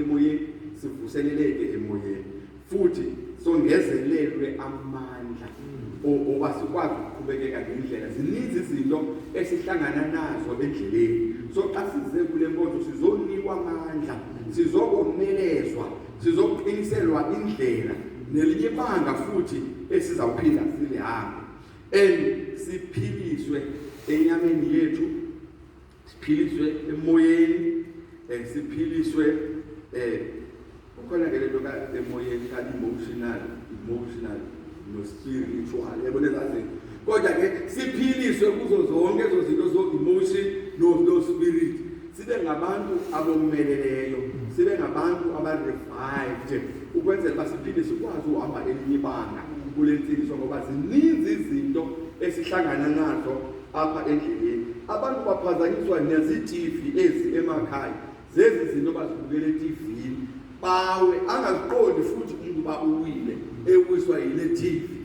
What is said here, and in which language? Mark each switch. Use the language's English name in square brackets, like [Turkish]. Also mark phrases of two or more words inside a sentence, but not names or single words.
[Zulu] emoyeni sivuseleleke emoyeni futhi songezelelwe amandla oba sikwazi ukuqhubekeka ngendlela zininzi izinto esihlangana nazo endleleni so xa size kule nkonzo sizonikwa amandla sizokomelezwa sizoqiniselwa indlela nelinye ibanga futhi esizawuphinda silihambe and siphiliswe enyameni yethu siphiliswe emoyeni siphiliswe [Xhosa] ukhona ke lento ka emoyeni ka emotional no spiritual yabona zathi kodwa ke siphiliswe kuzo zonke ezo zinto zo emotion no spirit sibe ngabantu abomeleleyo sibe ngabantu abarevived ukwenzela basiphinde sikwazi uhamba elinye ibanga kule ntsiniso ngoba zininzi izinto esihlangana nazo apha endleleni abantu baphazanyiswa nezi-TV ezi emakhaya zezi zinto bazibukela eTV bawe angaziqondi futhi umuntu bawile ewiswa yile TV